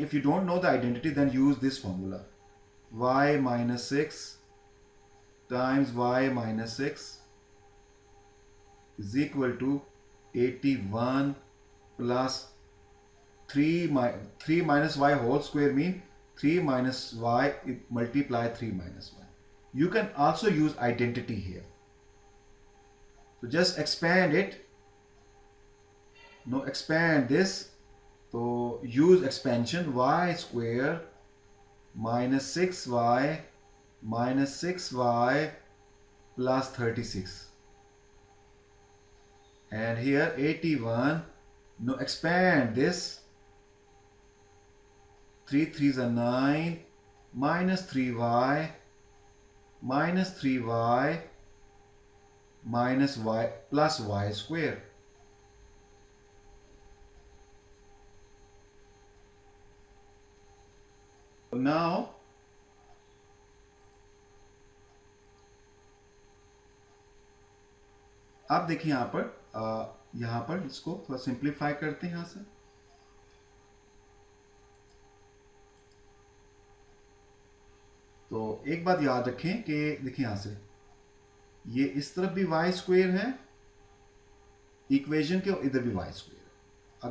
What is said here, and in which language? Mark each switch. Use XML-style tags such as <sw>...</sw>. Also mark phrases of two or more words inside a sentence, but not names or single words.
<en>If you don't know the identity, then use this formula. Y minus 6 times y minus 6 is equal to 81 plus 3 minus y whole square mean 3 minus y, multiply 3 minus y. You can also use identity here. So just expand it. Now expand this. So use expansion. Y square minus 6y minus 6y plus 36. And here 81. Now expand this. 3 3s are 9 minus 3y minus 3y minus y plus y square.</en> <hi>Now आप देखिए यहाँ पर इसको थोड़ा सिंप्लीफाई करते हैं यहाँ से. तो एक बात याद रखें कि देखिए यहाँ से ये इस तरफ भी</hi> <en>y square</en> <hi>है इक्वेशन के, और इधर भी</hi> <en>y square</en> <hi>है.</hi>